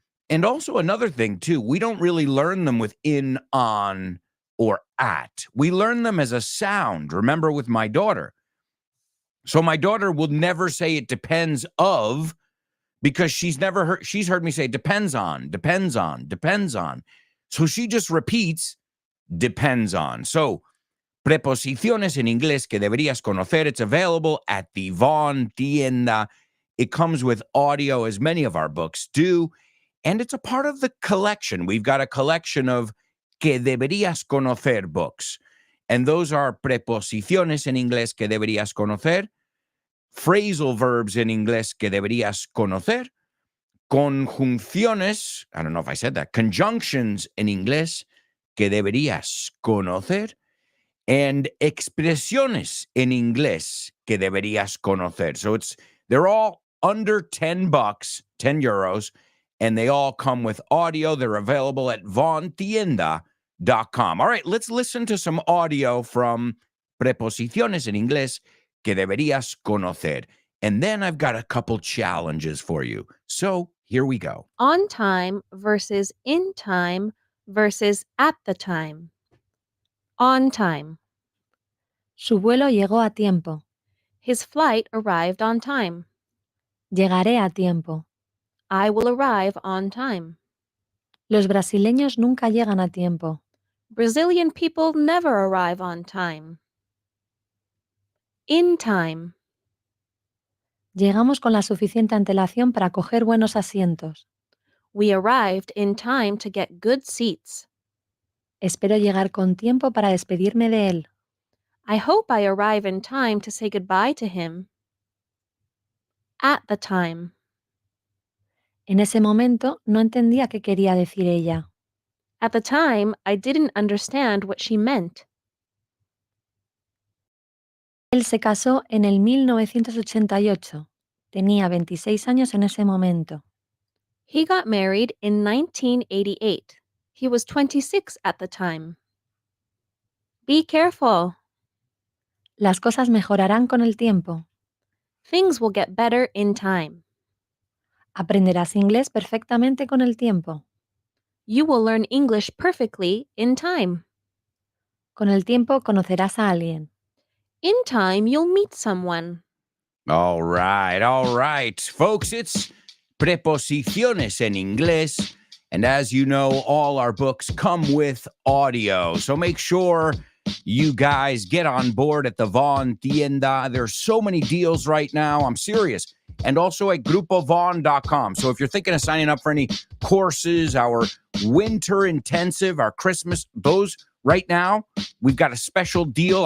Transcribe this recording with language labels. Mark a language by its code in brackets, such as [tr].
[en] And also another thing, too, we don't really learn them with in, on, or at. We learn them as a sound. Remember with my daughter. So my daughter will never say it depends of, because she's heard me say depends on, depends on, depends on. So she just repeats depends on. So Preposiciones en Inglés que deberías conocer. It's available at the Vaughn Tienda. It comes with audio, as many of our books do, and it's a part of the collection. We've got a collection of que deberías conocer books, and those are Preposiciones en Inglés que deberías conocer, phrasal verbs in Inglés que deberías conocer, conjunciones, I don't know if I said that, conjunctions in Inglés que deberías conocer, and expresiones en inglés que deberías conocer. So they're all under $10, 10 euros, and they all come with audio. They're available at vaughntienda.com. All right, let's listen to some audio from Preposiciones en Inglés que deberías conocer. And then I've got a couple challenges for you. So here we go. On time versus in time versus at the time. On time. [es] Su vuelo llegó a tiempo. [en] His flight arrived on time. [es] Llegaré a tiempo. [en] I will arrive on time. [es] Los brasileños nunca llegan a tiempo. [en] Brazilian people never arrive on time. In time. [es] Llegamos con la suficiente antelación para coger buenos asientos. [en] We arrived in time to get good seats. [es] Espero llegar con tiempo para despedirme de él. [en] I hope I arrive in time to say goodbye to him. At the time. [es] En ese momento no entendía qué quería decir ella. [en] At the time, I didn't understand what she meant. [es] Él se casó en el 1988. Tenía 26 años en ese momento. [en] He got married in 1988. He was 26 at the time. Be careful. [es] Las cosas mejorarán con el tiempo. [en] Things will get better in time. [es] Aprenderás inglés perfectamente con el tiempo. [en] You will learn English perfectly in time. [es] Con el tiempo conocerás a alguien. [en] In time, you'll meet someone. All right. Folks, it's preposiciones en inglés. And as you know, all our books come with audio. So make sure you guys get on board at the Vaughn Tienda. There's so many deals right now. I'm serious. And also at grupovaughn.com. So if you're thinking of signing up for any courses, our winter intensive, our Christmas, those right now, we've got a special deal.